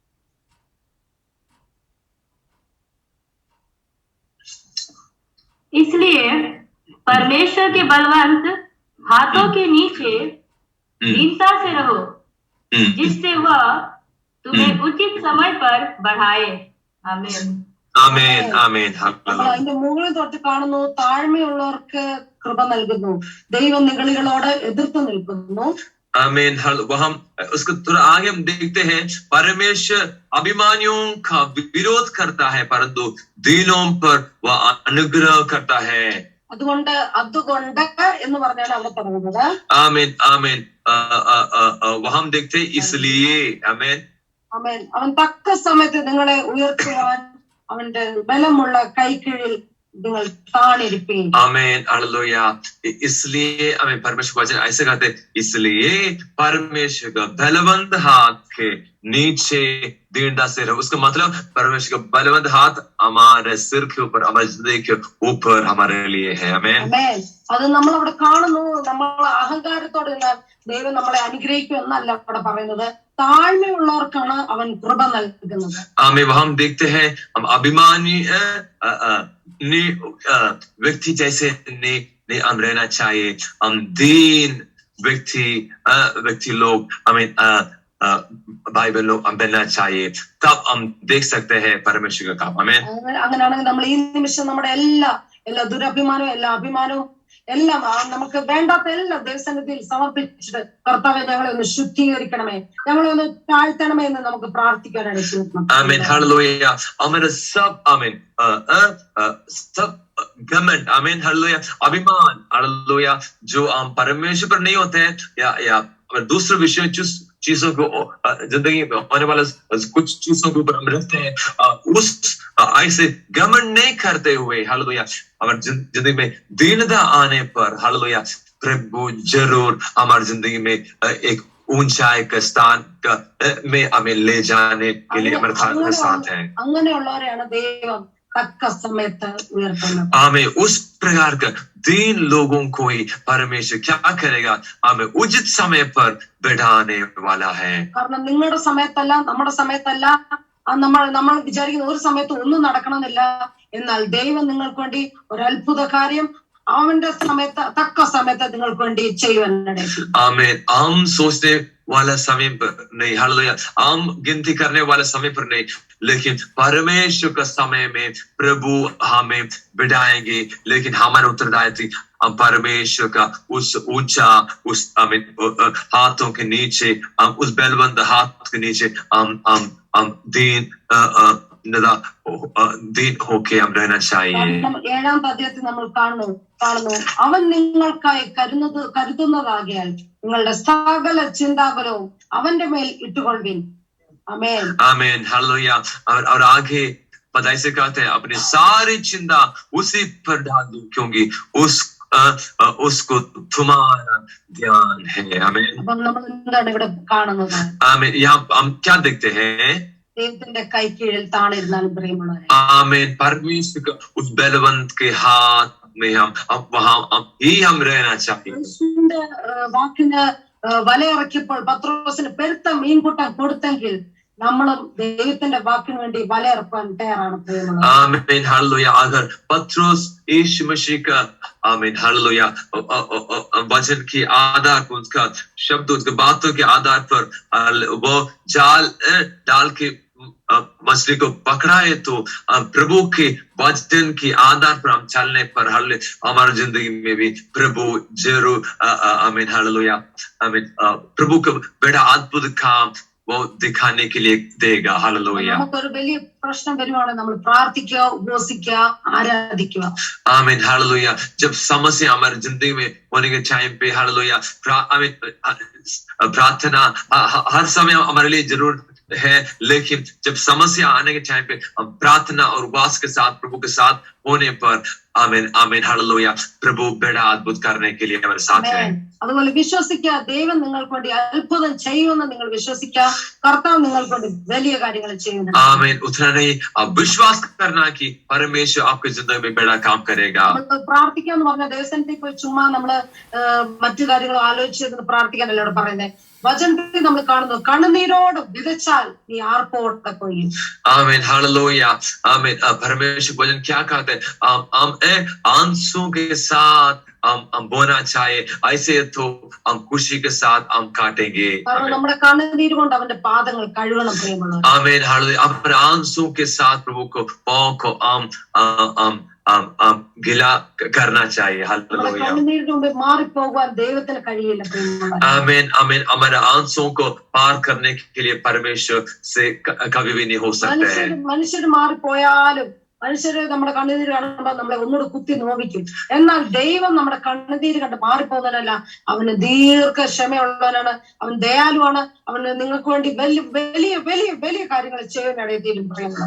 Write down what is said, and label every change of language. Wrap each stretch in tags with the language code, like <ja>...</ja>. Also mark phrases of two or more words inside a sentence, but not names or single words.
<hi>इसलिए परमेश्वर के बलवंत हाथों के नीचे दीनता से रहो, जिससे वह तुम्हें उचित समय पर बढ़ाए। आमीन आमीन आमीन।</hi> <ml>അതിന്റെ മുകളിൽ തൊട്ട് കാണുന്നു, താഴ്മയുള്ളവർക്ക് കൃപ നൽകുന്നു, ദൈവം നിഗളികളോട് എതിർത്ത് നിൽക്കുന്നു.</ml> <hi>आमीन। हम उसको थोड़ा आगे हम देखते हैं, परमेश्वर अभिमानियों का विरोध करता है परंतु दीनों पर वह अनुग्रह करता है।</hi> <ml>അതുകൊണ്ട് എന്ന് പറഞ്ഞാണ് അവിടെ പറയുന്നത്.</ml> <hi>आमीन आमीन। वह हम देखते हैं इसलिए। आमीन</hi> <ml>ആമേൻ. അവൻ തക്ക സമയത്ത് നിങ്ങളെ ഉയർത്തുവാൻ അവന്റെ ബലമുള്ള കൈക്കീഴിൽ നിങ്ങൾ താണിരിപ്പീൻ.</ml> <hi>आमीन हालेलुया। इसलिए हमें परमेश्वर वचन ऐसे कहते हैं, इसलिए परमेश्वर का बलवंत हाथ के नीचे दीनता से रहो। उसका मतलब परमेश्वर का बलवंत हाथ हमारे सिर के ऊपर, हमारी जिंदगी के ऊपर हमारे लिए है। आमीन।</hi> <ml>അത് നമ്മൾ അവിടെ കാണുന്നു. നമ്മൾ അഹങ്കാരത്തോടെ ദൈവം നമ്മളെ അനുഗ്രഹിക്കും എന്നല്ല അവിടെ പറയുന്നത്. താഴ്മയുള്ളവർക്കാണ് അവൻ കൃപ നൽകുന്നത്.</ml> <hi>आमीन। हम देखते हैं हम अभिमानी व्यक्ति जैसे नहीं हम रहना चाहिए। हम दीन व्यक्ति लोग हमें बाइबल लोग हम बनना चाहिए, तब हम देख सकते हैं परमेश्वर का काम। आमीन।</hi> <ml>അങ്ങനെയാണെങ്കിൽ നമ്മൾ ഈ നിമിഷം നമ്മുടെ എല്ലാ ദുരഭിമാനവും എല്ലാ അഭിമാനവും എല്ലാം നമുക്ക് വേണ്ടാത്ത എല്ലാം ദൈവസന്നിധിയിൽ സമർപ്പിച്ചിട്ട് കർത്താവെ ഞങ്ങളെ ഒന്ന് ശുദ്ധീകരിക്കണമേ, ഞങ്ങളെ ഒന്ന് താഴ്ത്തണമേ എന്ന് നമുക്ക് പ്രാർത്ഥിക്കാനാണ്.</ml> <hi>आमीन। हालेलुया। हमारा सब आमीन सब घमंड, आमीन, हालेलुया, अभिमान, हालेलुया, जो हम परमेश्वर पर नहीं होते हैं या दूसरे विषय चीजों को जिंदगी में होने वाले कुछ चीजों के ऊपर हम रहते हैं, उस ऐसे घमंड नहीं करते हुए हालेलुया हमारी जिंदगी में दीनता आने पर हालेलुया प्रभु जरूर हमारी जिंदगी में एक ऊंचाई का स्थान में हमें ले जाने के लिए हमारे साथ है।</hi> <ml>അങ്ങനെയുള്ളവരെയാണ് ദൈവം തക്ക സമയത്ത് ഉയർത്തുന്നത്.</ml> <hi>हमें उस प्रकार का दीन लोगों को ही परमेश्वर क्या करेगा, हमें उचित समय पर बैठाने वाला है।</hi> <ml>കാരണം നിങ്ങളുടെ സമയത്തല്ല, നമ്മുടെ സമയത്തല്ല, നമ്മൾ വിചാരിക്കുന്ന ഒരു സമയത്ത് ഒന്നും നടക്കണമെന്നില്ല. എന്നാൽ ദൈവം നിങ്ങൾക്ക് വേണ്ടി ഒരു അത്ഭുത കാര്യം അവന്റെ സമയത്ത് തക്ക സമയത്ത് നിങ്ങൾക്ക് വേണ്ടി ചെയ്യുവാനിടയായി.</ml> <hi>आमीन। हम सोचने वाला समय पर नहीं, हालेलुया, हम गिनती करने वाला समय पर नहीं, लेकिन परमेश्वर का समय में प्रभु हमें बिठाएंगे। लेकिन हमारा उत्तरदायित्व हम परमेश्वर का उस ऊंचा उस आमीन हाथों के नीचे, हम उस बलवंत हाथ के नीचे हम दीन होके हम रहना चाहिए।</hi> <ml>7ാം അധ്യായത്തിൽ നമ്മൾ കാണുന്നു അവൻ നിങ്ങൾക്കായി കരുതുന്നതാകിയാൽ നിങ്ങളുടെ സകല ചിന്താകുലവും അവന്റെ മേൽ ഇട്ടുകൊള്ളുവിൻ. ആമേൻ।</ml> <hi>आमीन। हालेलुया। और आगे पदाई से कहते हैं अपनी सारी चिंता उसी पर डाल दो क्योंकि उसको तुम्हारा ध्यान है। आमीन।</hi> <ml>അപ്പം നമ്മൾ എന്താണ് ഇവിടെ കാണുന്നത്?</ml> <hi>आमीन। यहाँ हम क्या देखते हैं?</hi> <ml>ദൈവത്തിന്റെ കൈ കീഴിൽ താണിരുന്നാൽ പ്രിയമുള്ളവരെ,</ml> <hi>आमीन, परमेश्वर का उस बलवंत के हाथ में हम वहां ही हम रहना चाहिए।</hi> <ml>യേശുവിന്റെ വാക്കിന് വലയിറക്കിയപ്പോൾ പത്രോസിന് പെരുത്ത മീൻകൂട്ടം കൊടുത്തെങ്കിൽ നമ്മളും ദൈവത്തിന്റെ വാക്കിന് വേണ്ടി വലയിറക്കാൻ തയ്യാറാണ് പ്രിയമുള്ളവരെ.</ml> <hi>आमीन। हालेलुया। अगर पत्रोस यीशु मसीह का आमीन हालेलुया वचन के आधार पर, उसका शब्द, उसके बातों के आधार पर वो जाल डाल के मछली को पकड़ा है, तो प्रभु के वचन के आधार पर हम चलने पर हमारी जिंदगी में भी प्रभु जरूर आमीन हालेलुया आमीन प्रभु का बड़ा अद्भुत काम वो दिखाने के लिए देगा। हालेलुया।</hi> <ml>നമുക്കൊരു വലിയ പ്രശ്നം വരുവാണ്, നമ്മൾ പ്രാർത്ഥിക്കുക, ഉപവസിക്കുക, ആരാധിക്കുക.</ml> <hi>आमीन हालेलुया। जब समस्या हमारी जिंदगी में होने के टाइम पे हालेलुया प्रार्थना हर समय हमारे लिए जरूर है, लेकिन जब समस्या आने के टाइम पे हम प्रार्थना और उपवास के साथ प्रभु के साथ होने पर आमीन आमीन हालेलुया प्रभु बड़ा अद्भुत करने के लिए हमारे साथ है।</hi> <ml>അതുപോലെ വിശ്വസിക്കുക, ദൈവം നിങ്ങൾക്ക് വേണ്ടി അത്ഭുതം ചെയ്യുമെന്ന് നിങ്ങൾ വിശ്വസിക്കുക. കർത്താവ് നിങ്ങൾക്ക് വേണ്ടി വലിയ കാര്യങ്ങൾ ചെയ്യുന്നു.</ml> <hi>आमीन। उतना नहीं, अब विश्वास करना कि परमेश्वर आपकी जिंदगी में बड़ा काम करेगा।</hi> <ml>പ്രാർത്ഥിക്കുക എന്ന് പറഞ്ഞാൽ ദൈവസന്നിധിയിൽ പോയി ചുമ്മാ നമ്മള് മറ്റു കാര്യങ്ങൾ ആലോചിച്ചിരുന്ന് പ്രാർത്ഥിക്കാനല്ല ഇവിടെ പറയുന്നത്. വചനത്തിൽ നമ്മൾ കാണുന്നു, കണ്ണുനീരോട് വിതച്ചാൽ നീ ആർപ്പോടെ കൊയ്യും.</ml> <hi>आमीन हालेलुया आमीन। परमेश्वर वचन क्या कहते हैं? हम आंसू के साथ हम बोना चाहिए, ऐसे तो हम खुशी के साथ हम काटेंगे।</hi> <ml>കാരണം നമ്മുടെ കണ്ണുനീര് കൊണ്ട് അവന്റെ പാദങ്ങൾ കഴുകണം പ്രിയമുള്ളവർ.</ml> <hi>आमीन हालेलुया। अपने आंसू के साथ प्रभु को पाँव को गिला करना चाहिए। हालेलुया।</hi> <ml>കണ്ണുനീരിന് മുമ്പ് മാറിപ്പോകുവാൻ ദൈവത്തിന് കഴിയില്ല പ്രിയമുള്ളവർ.</ml> <hi>आमीन आमीन। हमारे आंसू को पार करने के लिए परमेश्वर से कभी भी नहीं हो सकते हैं।</hi> <ml>മനുഷ്യര് മാറിപ്പോയാലും മനുഷ്യര് നമ്മുടെ കണ്ണുനീര് കാണുമ്പോൾ നമ്മളെ ഒന്നുകൂടെ കുത്തി നോവിക്കും. എന്നാൽ ദൈവം നമ്മുടെ കണ്ണുനീര് കണ്ട് മാറിപ്പോകുന്നവനല്ല, അവന് ദീർഘക്ഷമയുള്ളവനാണ്, അവൻ ദയാലുവാണ്, അവന് നിങ്ങൾക്ക് വേണ്ടി വലിയ വലിയ വലിയ വലിയ കാര്യങ്ങൾ ചെയ്യാനിടയും പറയുന്നത്.</ml>